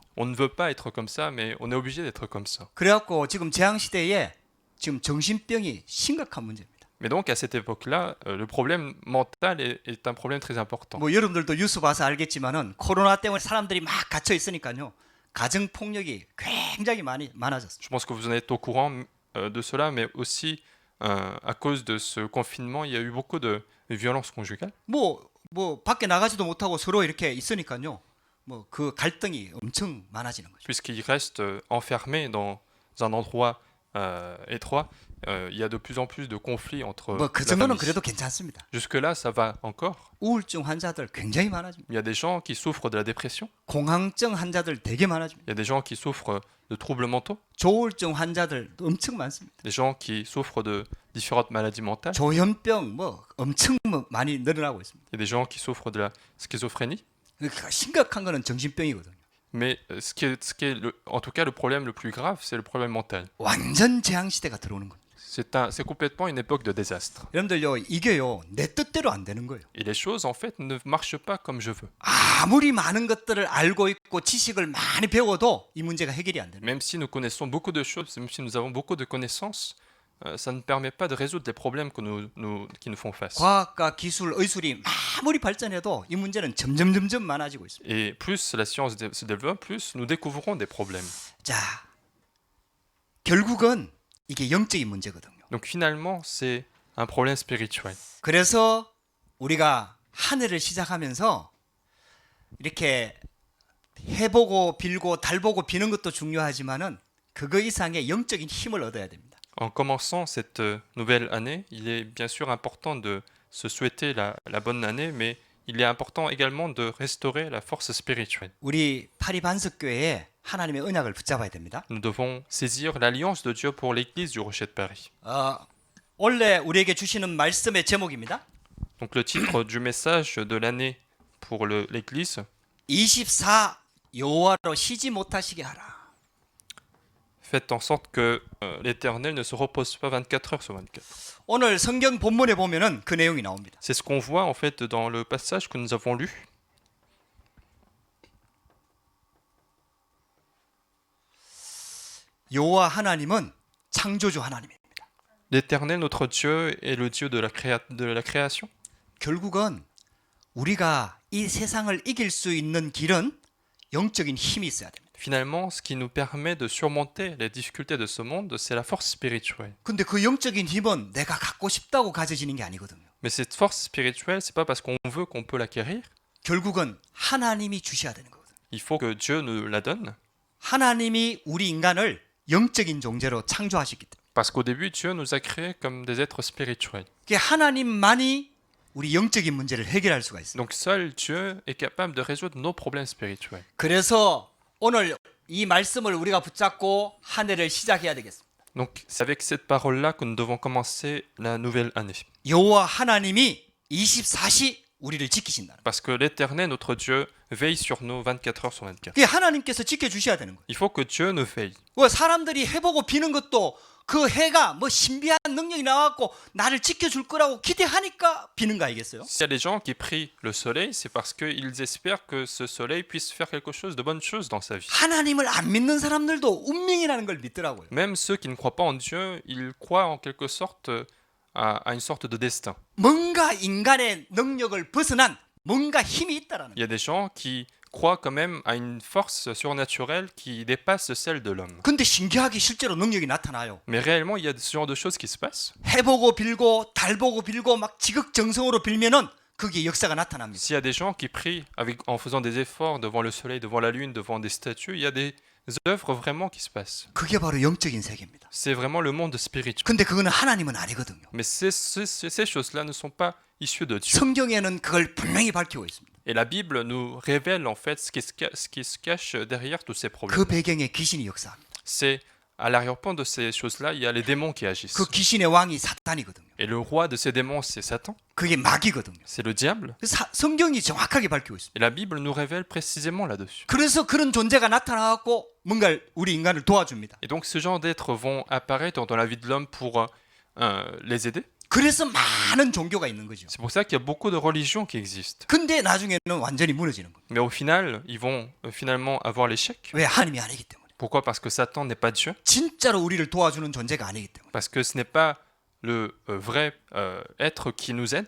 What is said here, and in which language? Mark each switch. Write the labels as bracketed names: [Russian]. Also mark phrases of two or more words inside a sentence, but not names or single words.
[French] On ne veut pas être comme ça, mais on est obligé d'être comme ça. [Korean] 그래갖고 지금 재앙 시대에 지금 정신병이 심각한 문제입니다. [French] Mais donc à cette époque-là, le problème mental est un problème très important. [Korean] 뭐 여러분들도 뉴스 봐서 알겠지만은 코로나 때문에 사람들이 막 갇혀 있으니까요. 가정 폭력이 굉장히 많아졌어요. [French] Je pense que vous en êtes au courant de cela, mais aussi à cause de ce confinement, il y a eu beaucoup de violences conjugales. [Korean] 뭐 밖에 나가지도 못하고 서로 이렇게 있으니까요. 뭐 그 갈등이 엄청 많아지는 거죠. [French] Puisqu'ils restent enfermés dans un endroit étroit, il y a de plus en plus de conflits entre 뭐 그 la [Korean] 정도는 [French] famille. [Korean] 그래도 괜찮습니다. [French] Jusque-là, ça va encore. [Korean] 우울증 환자들 굉장히 많아집니다. [French] Il y a des gens qui souffrent de la dépression, [Korean] 공황증 환자들 되게 많아집니다. [French] il y a des gens qui souffrent de troubles mentaux, [Korean] 조울증 환자들 엄청 많습니다. [French] des gens qui souffrent de différentes maladies mentales, [Korean] 조현병 뭐 엄청 많이 늘어나고 있습니다. [French] il y a des gens qui souffrent de la schizophrénie. [Korean] 그러니까 심각한 거는 정신병이거든요. [French] Mais en tout cas, le problème le plus grave, c'est le problème mental. [Korean] 완전 재앙 시대가 들어오는 겁니다. [French] C'est complètement une époque de désastre. [Korean] 여러분들요, 이게요 내 뜻대로 안 되는 거예요. [French] Et les choses, en fait, ne marchent pas comme je veux. [Korean] 아무리 많은 것들을 알고 있고 지식을 많이 배워도 이 문제가 해결이 안 되는 거예요. [French] Même si nous connaissons beaucoup de choses, même si nous avons beaucoup de connaissances, ça ne permet pas de résoudre les problèmes qui nous font face. [Korean] 과학과 기술, 의술이 아무리 발전해도 이 문제는 점점 많아지고 있습니다. [French] Et plus la science se développe, plus nous découvrons des problèmes. [Korean] 자, 결국은 이게 영적인 문제거든요. [French] Donc finalement, c'est un problème spirituel. [Korean] 그래서 우리가 한 해를 시작하면서 이렇게 해보고 빌고 달보고 비는 것도 중요하지만은 그거 이상의 영적인 힘을 얻어야 됩니다. [French] En commençant cette nouvelle année, il est bien sûr important de se souhaiter la bonne année, mais il est important également de restaurer la force spirituelle. [Korean] 우리 파리 반석교회에 하나님의 언약을 붙잡아야 됩니다. [French] Nous devons saisir l'alliance de Dieu pour l'église du Rocher de Paris. [Korean] 원래 우리에게 주시는 말씀의 제목입니다. [French] Donc le titre du message de l'année pour l'église, [Korean] 24 여호와로 쉬지 못하시게 하라. [French] faites en sorte que l'Éternel ne se repose pas 24 heures sur 24. [Korean] 오늘 성경 본문에 보면은 그 내용이 나옵니다. [French] C'est ce qu'on voit en fait dans le passage que nous avons lu. [Korean] 여호와 하나님은 창조주 하나님입니다. [French] L'Éternel, notre Dieu, est le Dieu de la création. [Korean] 결국은 우리가 이 세상을 이길 수 있는 길은 영적인 힘이 있어야 됩니다. [French] Finalement, ce qui nous permet de surmonter les difficultés de ce monde, c'est la force spirituelle. [Korean] 근데 그 영적인 힘은 내가 갖고 싶다고 가져지는 게 아니거든요. [French] Mais cette force spirituelle, c'est pas parce qu'on veut qu'on peut l'acquérir. [Korean] 결국은 하나님이 주셔야 되는 거거든요. [French] Il faut que Dieu nous la donne. [Korean] 하나님이 우리 인간을 영적인 존재로 창조하셨기 때문에. [French] Parce qu'au début, Dieu nous a créés comme des êtres spirituels. [Korean] 하나님만이 우리 영적인 문제를 해결할 수가 있어요. [French] Donc seul Dieu est capable de résoudre nos problèmes spirituels. [Korean] 그래서 오늘 이 말씀을 우리가 붙잡고 한 해를 시작해야 되겠습니다. [French] Donc c'est avec cette parole-là que nous devons commencer la nouvelle année. [Korean] 여호와 하나님이 24시 우리를 지키신다. [French] Parce que l'Éternel, notre Dieu, veille sur nous 24 heures sur 24. [Korean] 그게 하나님께서 지켜주셔야 되는 거예요. [French] Il faut que Dieu nous veille. [Korean] 사람들이 해보고 비는 것도 그 해가 뭐 신비한 능력이 나왔고 나를 지켜줄 거라고 기대하니까 비는 거 아니겠어요? [French] S'il y a des gens qui prient le soleil, c'est parce qu'ils espèrent que ce soleil puisse faire quelque chose de bonne chose dans sa vie. [Korean] 하나님을 안 믿는 사람들도 운명이라는 걸 믿더라고요. [French] Même ceux qui ne croient pas en Dieu, ils croient en quelque sorte à une sorte de destin. [Korean] 뭔가 인간의 능력을 벗어난 뭔가 힘이 있다라는 [French] Il y a des gens qui croient quand même à une force surnaturelle qui dépasse celle de l'homme. [Korean] 근데 신기하게 실제로 능력이 나타나요. [French] Mais réellement, il y a ce genre de choses qui se passent. [Korean] 해보고 빌고 달보고 빌고 막 지극정성으로 빌면은 그게 역사가 나타납니다. [French] S'il y a des gens qui prient en faisant des efforts devant le soleil, devant la lune, devant des statues, il y a des œuvres vraiment qui se passent. [Korean] 그게 바로 영적인 세계입니다. [French] C'est vraiment le monde spirituel. [Korean] 근데 그거는 하나님은 아니거든요. [French] Mais ces choses-là ne sont pas issues de Dieu. [Korean] 성경에는 그걸 분명히 밝히고 있습니다. [French] Et la Bible nous révèle en fait ce qui se cache derrière tous ces 그 problèmes. [Korean] 배경에 귀신이 역사합니다. [French] C'est à l'arrière-plan de ces choses-là, il y a les démons qui agissent. [Korean] 그 귀신의 왕이 사탄이거든요. [French] Et le roi de ces démons, c'est Satan, [Korean] 그게 마귀거든요. [French] c'est le diable. [Korean] 성경이 정확하게 밝히고 있습니다. [French] Et la Bible nous révèle précisément là-dessus. [Korean] 그래서 그런 존재가 나타나갖고 뭔가 우리 인간을 도와줍니다. [French] Et donc ce genre d'êtres vont apparaître dans la vie de l'homme pour les aider. [Korean] 그래서 많은 종교가 있는 거죠. [French] C'est pour ça qu'il y a beaucoup de religions qui existent. [Korean] 근데 나중에는 완전히 무너지는 거예요. [French] Mais au final, ils vont finalement avoir l'échec. [Korean] 왜? 하나님이 아니기 때문에. [French] Pourquoi? Parce que Satan n'est pas Dieu. [Korean] 진짜로 우리를 도와주는 존재가 아니기 때문에. [French] Parce que ce n'est pas le vrai être qui nous aide.